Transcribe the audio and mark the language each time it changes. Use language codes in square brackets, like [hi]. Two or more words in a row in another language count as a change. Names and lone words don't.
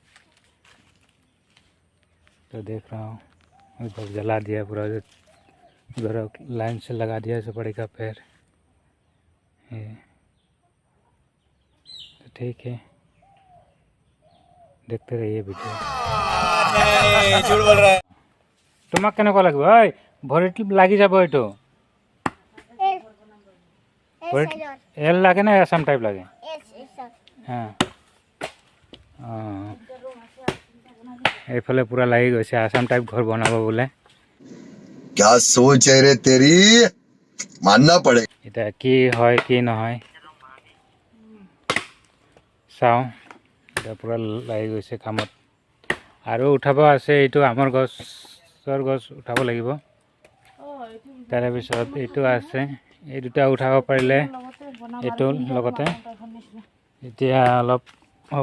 [hi] तो देख रहा हूँ उधर जला दिया पूरा, उधर लाइन से लगा दिया सुपारी का पेड़। तो ठीक है, देखते रहिए वीडियो। झूठ बोल रहा है। [as] তোমাক কেনেকুৱা লাগিব, ঐ ভৰিত লাগি যাব এইটো। ভৰিত এল লাগে না আসাম টাইপ লাগে? হ্যাঁ, এইফালে পুৰা লাগি গৈছে, আসাম টাইপ ঘৰ বনাব বোলে। [hi] क्या सोच है रे तेरी, मानना पड़े। [as] এতিয়া কি হয় কি নহয় চাওঁ। এতিয়া পুৰা লাগি গৈছে কামত, আৰু উঠাব আছে। এইটো আমৰ গছৰ গছ উঠাব লাগিব। তাৰে পিছত এইটো আছে, এই দুটা উঠাব পাৰিলে এইটো লগতে এতিয়া অলপ হ'ব।